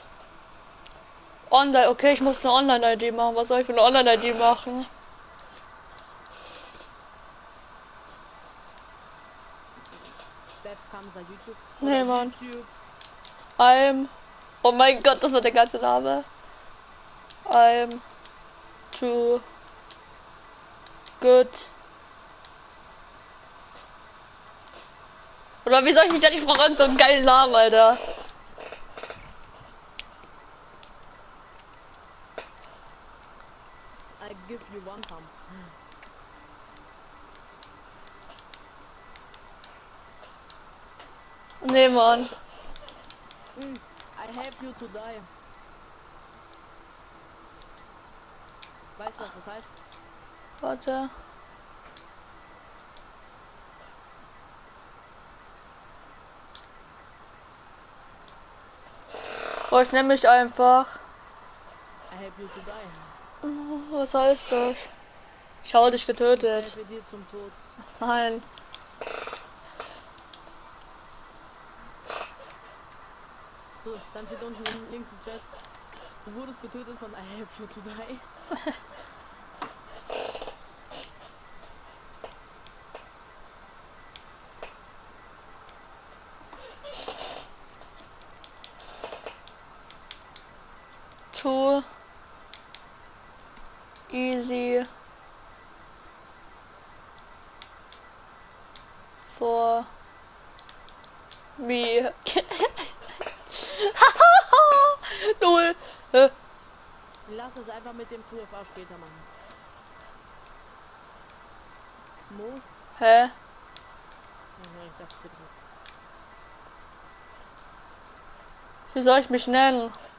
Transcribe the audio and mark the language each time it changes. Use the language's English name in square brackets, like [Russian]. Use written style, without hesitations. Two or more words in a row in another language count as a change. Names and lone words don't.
[German] Online, okay, ich muss eine Online-ID machen. Was soll ich für eine Online-ID machen? Nee, Mann. Oh mein Gott, das war der ganze Name. [English] I'm too good. [German] Oder wie soll ich mich da nicht fragen? So einen geilen Namen, Alter. [English] I give you one pump. [German] Nee, Mann. [English] I help you to die. [German] Weißt du, was das heißt? Warte. Oh, ich nehme mich einfach. [English] I help you to die. [German] Was heißt das? Ich habe dich getötet. Ich helfe dir zum Tod. Nein. So, dann steht unten links im Chat. Du wurdest getötet von I help you to die. [English] Too easy for me. [German] Null. Lass es einfach mit dem 2FA später machen. Mo? Hä? Ich dachte, Wie soll ich mich nennen?